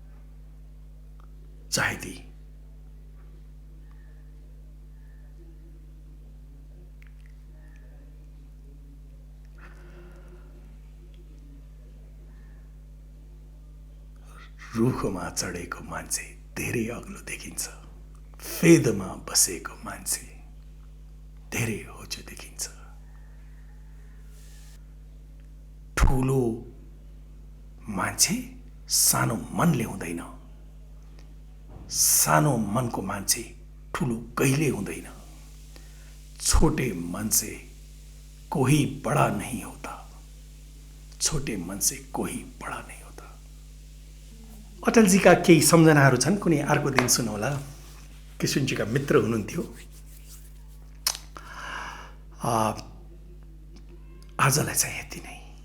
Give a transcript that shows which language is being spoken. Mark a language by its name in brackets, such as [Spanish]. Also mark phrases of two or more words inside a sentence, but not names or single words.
[Nepali] चाहे ती रुखमा चढेको मान्छे धेरै अग्लो देखिन्छ, फेदमा बसेको मान्छे धेरै होचो देखिन्छ। ठुलो मान्छे सानो मनले हुँदैन, सानो मनको मान्छे ठुलो कहिले हुँदैन। [Hindi] छोटे मन से कोही बड़ा नहीं होता, छोटे मन से कोही बड़ा नहीं होता। [Nepali] अटलजीका केही सम्झनाहरू छन्, कुनै अर्को दिन सुनौला। किशुनजीका मित्र हुनुहुन्थ्यो। आजलाई चाहिँ यति नै।